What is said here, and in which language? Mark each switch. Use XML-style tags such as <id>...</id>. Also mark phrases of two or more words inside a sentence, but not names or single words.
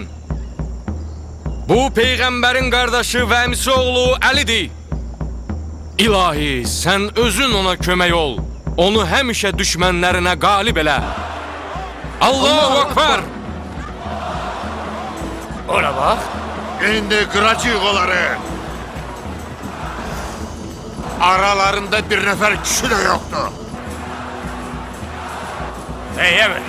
<tr>Bu peygamberin kardeşi ve emsi oğlu Ali'dir.</tr> <az>İlahi, sen özün ona kömək ol. Onu həmişə düşmənlərinə qalib elə.</az> <ar>الله أكبر.</ar> <tr>Ona bak.</tr> <az>İndi qıracaq onları.</az> <tr>Aralarında bir nefer kişi de yoktu. Hey mi?</tr>